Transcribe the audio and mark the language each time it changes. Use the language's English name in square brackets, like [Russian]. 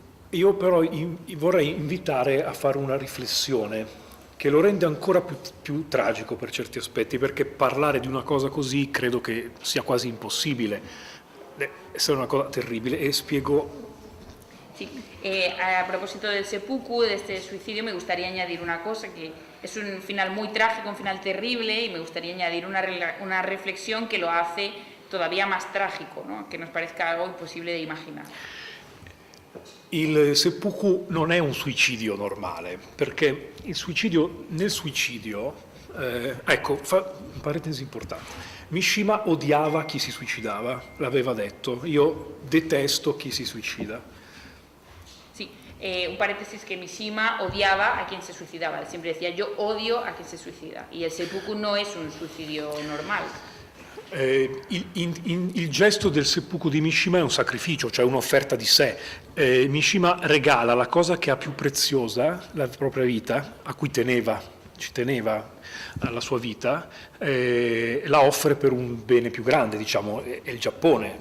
[Italian] Io però vorrei invitare a fare una riflessione che lo rende ancora più tragico per certi aspetti, perché parlare di una cosa così credo che sia quasi impossibile. È una cosa terribile, e spiego. [Spanish] Sí, a propósito del seppuku, de este suicidio, me gustaría añadir una cosa, que es un final muy trágico, un final terrible, y me gustaría añadir una reflexión que lo hace todavía más trágico, ¿no? Que nos parezca algo imposible de imaginar. [Italian] Il seppuku non è un suicidio normale, perché nel suicidio, ecco, parentesi importante, Mishima odiava chi si suicidava, l'aveva detto, io detesto chi si suicida. [Spanish] Sí, un paréntesis, que Mishima odiaba a quien se suicidaba, él siempre decía yo odio a quien se suicida, y el seppuku no es un suicidio normal. [Italian] Il gesto del seppuku di Mishima è un sacrificio, cioè un'offerta di sé. Mishima regala la cosa che ha più preziosa, la propria vita, a cui ci teneva alla sua vita, la offre per un bene più grande, diciamo, è il Giappone.